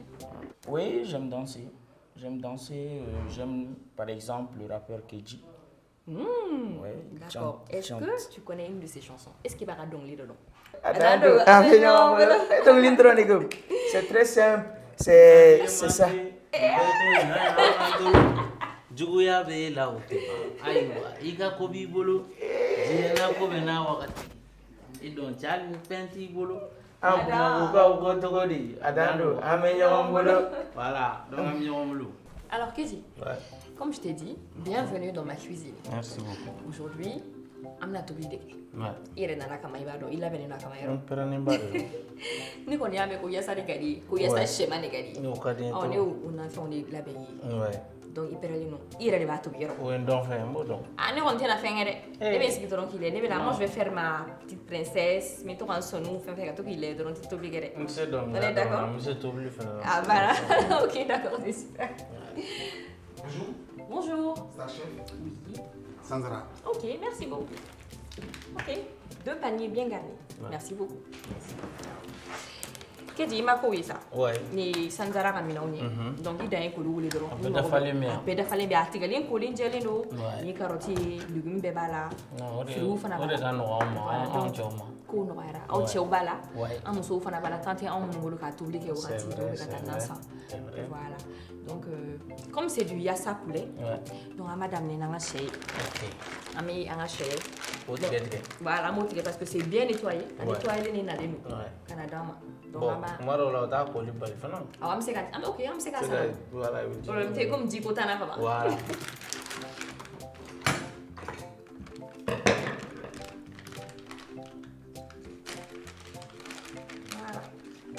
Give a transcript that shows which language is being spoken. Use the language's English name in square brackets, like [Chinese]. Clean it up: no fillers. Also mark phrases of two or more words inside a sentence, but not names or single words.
[French] Oui, j'aime danser. J'aime danser. J'aime, par exemple, le rappeur Keji. Ouais, D'accord. Est-ce chante. que tu connais une de ses chansons? Est-ce qu'il va radongler dedans? Adando, Ah, mais non, non, voilà. donc l'intro, les gars. C'est très simple. C'est ça. [Bambara] Juguya be la o te ba ayiwa i ka ko b'i bolo diɲɛna ko bɛ n'a wagati i dɔn cɛ hali ni fɛn t'i bolo An kuma ko ko togo di? Adando, an bɛ ɲɔgɔn bolo. [French] voilà donc [Bambara] an bɛ ɲɔgɔn bolo. [French] Alors, Kézi, Ouais. comme je t'ai dit, bienvenue dans ma cuisine. Merci beaucoup. [Bambara] Aujourd'hui, amna tobi de. [French] Ouais. [Bambara] Ire nana kama ibado, ila bene na kama [French] On yaro. [Bambara] pɛrɛnnen ba de Ni kɔni y'a mɛn ko yasa de ka di, ko yasa [French] Ouais. [Bambara] sɛma de ka di. don. N'o ka di n ye Ɔ ne [French] trop. [Bambara] y'o nafɛnw de labɛn i ye. [French] Ouais. [Bambara] Donc i pɛrɛlen don. I yɛrɛ de b'a tobi yɔrɔ. O ye n dɔn fɛn ye n b'o dɔn. Ah, ne kɔni tɛna fɛn kɛ dɛ. Eh. Ne bɛ sigi dɔrɔn k'i lajɛ. Ne bɛ na, [French] moi je vais faire ma petite princesse. [Bambara] N bɛ to ka n sɔnu fɛn fɛn ka to k'i lajɛ dɔrɔn tɛ tobi kɛ dɛ. n tɛ se dɔnkili [French] On est d'accord? [Bambara] n bɛ se tobili fana na. [French] Ah voilà. Ok, d'accord, c'est super. Bonjour, Bonjour. Star Chef, Oui. Sanzara. Ok, merci beaucoup. Ok, 2 paniers bien garnis. Ouais. Merci beaucoup. Kedi, [Bambara] ma ko ye sa. [French] Ouais. [Bambara] Ni Sanzara ka minɛnw ye. Donc i dan ye k'olu wele dɔrɔn. A bɛɛ dafalen bɛ yan. A bɛɛ dafalen bɛ yan. A tigɛlen kolen jɛlen don. [French] Ouais. [Bambara] Ni carotte ye, légumes bɛɛ b'a la. Non, o de Firiw fana o b'a de la. ka nɔgɔ anw ma [French] Voilà, [Bambara] anw [French] donc, [Bambara] cɛw ma. kow nɔgɔyara. Aw [French] Ouais. [Bambara] cɛw b'a la. [French] Ouais. [Bambara] An musow fana b'a la. Tant tɛ anw minnu bolo k'a tobili kɛ wagati [French] C'est [Bambara] dɔw [French] vrai, [Bambara] bɛ ka taa [French] c'est [Bambara] nan [French] vrai. [Bambara] san. [French] C'est vrai. Voilà. Donc, comme c'est du yassa poulet, Ouais. [Bambara] donc an b'a daminɛ n'an ka sɛ ye. [French] Ok. [Bambara] An bɛ an ka sɛ O tigɛ tigɛ. [French] voilà, [Bambara] an b'o tigɛ [French] parce que c'est bien nettoyé. A Ouais. [Bambara] nettoyé de nalen don [French] Ouais. [Bambara] ka na d'an ma. Donc [French] Bon, [Bambara] an b'a kuma dɔw la o t'a koli bali fana. awɔ an bɛ se ka ok an bɛ se ka Se san. ka voilà i bɛ ji. Problème tɛ komi jiko t'an na ka ban. [French] Voilà. Voilà.